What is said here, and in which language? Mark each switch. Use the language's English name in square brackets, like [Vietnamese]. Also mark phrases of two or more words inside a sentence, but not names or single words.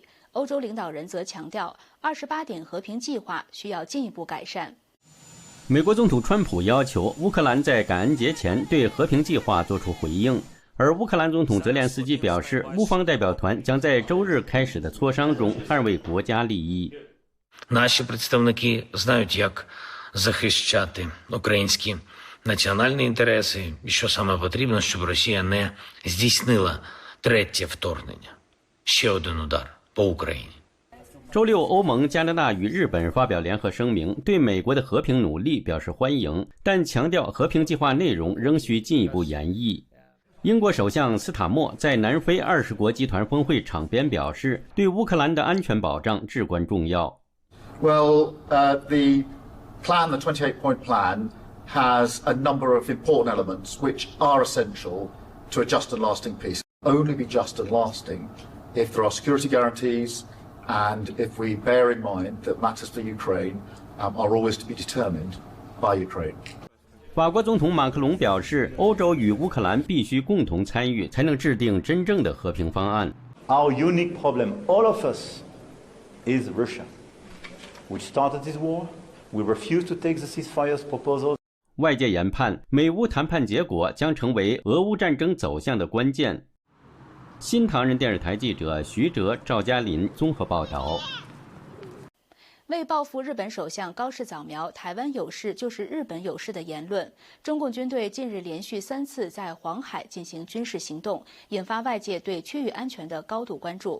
[Chinese] 欧洲领导人则强调，28点和平计划需要进一步改善。美国总统川普要求乌克兰在感恩节前对和平计划作出回应，而乌克兰总统泽连斯基表示，乌方代表团将在周日开始的磋商中捍卫国家利益。 [Ukrainian] Наші представники знають, як захищати українські національні інтереси і що саме потрібно, щоб Росія не здійснила третє вторгнення. Ще один удар по Україні. [Chinese] 周六，欧盟、加拿大与日本发表联合声明，对美国的和平努力表示欢迎，但强调和平计划内容仍需进一步研议。英国首相斯塔默在南非20国集团峰会场边表示，对乌克兰的安全保障至关重要。 [English] Well, the plan, the 28-point plan, has a number of important elements which are essential to a just and lasting peace. Only be just and lasting if there are security guarantees and if we bear in mind that matters for Ukraine are always to be determined by Ukraine. [Chinese] 法国总统马克龙表示，欧洲与乌克兰必须共同参与，才能制定真正的和平方案。 [English] Our unique problem, all of us, is Russia, which started this war. We refuse to take the ceasefire proposal. [Chinese] 外界研判，美乌谈判结果将成为俄乌战争走向的关键。新唐人电视台记者徐哲、赵嘉林综合报道。为报复日本首相高市早苗台湾有事就是日本有事的言论，中共军队近日连续3次在黄海进行军事行动，引发外界对区域安全的高度关注。